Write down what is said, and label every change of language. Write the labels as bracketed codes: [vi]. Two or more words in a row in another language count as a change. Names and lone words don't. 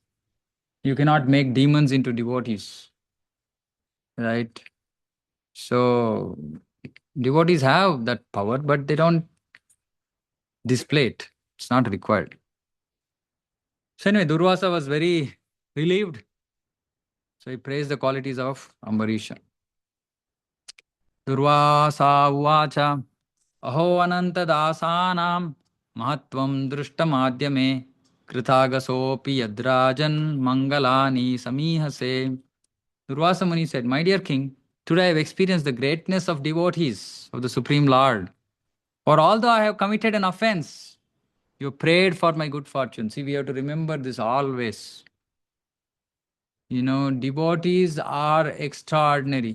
[en] You cannot make demons into devotees, right? So, devotees have that power, but they don't display it. It's not required. So, anyway, Durvasa was very relieved. So, he praised the qualities of Ambarīṣa. [sa] दुर्वासा उवाच अहो अनन्तदासानां महत्त्वं दृष्टमद्यमे कृतागसोऽपि यद्राजन् मङ्गलानि समीहसे. [en] Durvasa Muni said, my dear king, today I have experienced the greatness of devotees of the Supreme Lord. For although I have committed an offense, you prayed for my good fortune. See, we have to remember this always. Devotees are extraordinary.